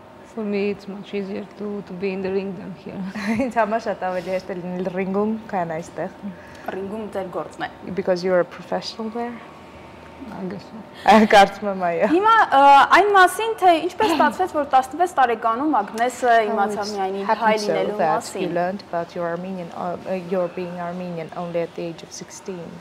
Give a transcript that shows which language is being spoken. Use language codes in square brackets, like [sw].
[en] For me, it's much easier to be in the ring than here. [hy] Ինձ համար շատ ավելի հեշտ է լինել ռինգում, քան այստեղ։ Ռինգում ձեր գործն է։ [en] Because you're a professional there. I guess so. [hy] Կարծում եմ այո։ Հիմա այն մասին, թե ինչպես ստացվեց, որ 16 տարեկանում Ագնեսը իմացավ միայն իր հայ լինելու մասին։ [en] You learned about your being Armenian only at the age of 16.